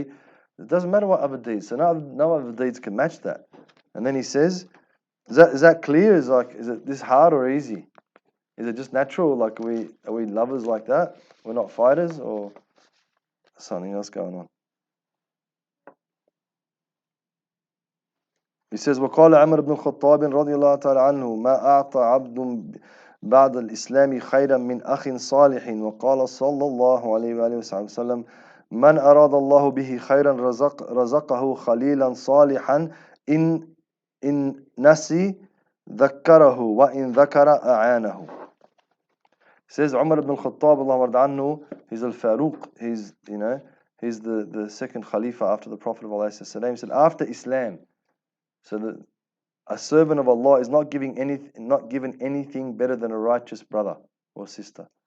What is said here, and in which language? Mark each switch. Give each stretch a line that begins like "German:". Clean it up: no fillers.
English: It doesn't matter what other deeds. So no other deeds can match that. And then he says, is that clear? Is it this hard or easy? Is it just natural? Like are we lovers like that? We're not fighters, or something else going on? He says,
Arabic: وقال عمر بن الخطاب رضي الله تعالى عنه ما أعطى عبد بعد الإسلام خيرا من أخ صالح وقال صلى الله عليه وآله وسلم من أراد الله به خيرا رزقه خليلا صالحا إن نسي ذكره وإن ذكر أعانه.
English: Says Umar ibn al-Khattab, Allah anhu, he's al-Faruq, he's the second Khalifa after the Prophet of Allah. He said, after Islam, so that a servant of Allah is not given anything better than a righteous brother or sister.